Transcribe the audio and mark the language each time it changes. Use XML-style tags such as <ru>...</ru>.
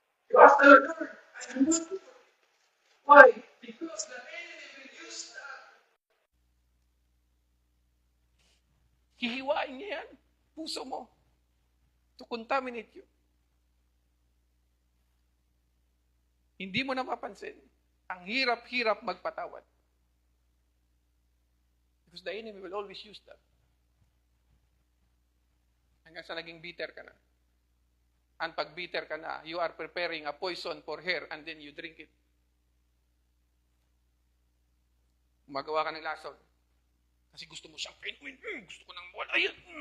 <en>You ask the Lord, I am not to forgive. Why? Because the enemy will use that.</en> <tl>Hihiwain niya yan, puso mo,</tl> <en>to contaminate you.</en> <tl>Hindi mo na mapapansin, ang hirap-hirap magpatawad.</tl> <en>Because the enemy will always use that.</en> <tl>Hanggang sa naging bitter ka na.</tl> <en>And pag bitter ka na, you are preparing a poison for her and then you drink it.</en> <tl>Magawa ka ng lason. Kasi gusto mo siyang pinuin. Gusto ko nang mawala yan.</tl>